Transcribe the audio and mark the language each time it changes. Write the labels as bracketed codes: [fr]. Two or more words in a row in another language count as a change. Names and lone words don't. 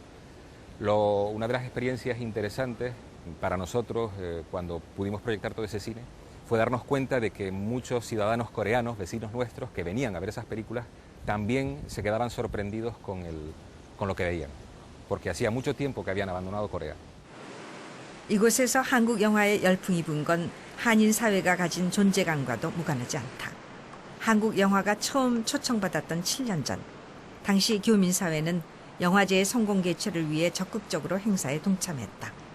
[es] Una de las experiencias interesantes para nosotros, cuando pudimos proyectar todo ese cine, fue darnos cuenta de que muchos ciudadanos coreanos, vecinos nuestros, que venían a ver esas películas, también se quedaban sorprendidos con lo que veían, porque hacía mucho tiempo que habían abandonado Corea. [ko] 이곳에서 한국 영화의 열풍이 분 건 한인 사회가 가진 존재감과도 무관하지 않다. 한국 영화가 처음 초청받았던 7년 전, 당시 교민사회는 영화제의 성공 개최를 위해 적극적으로 행사에 동참했다.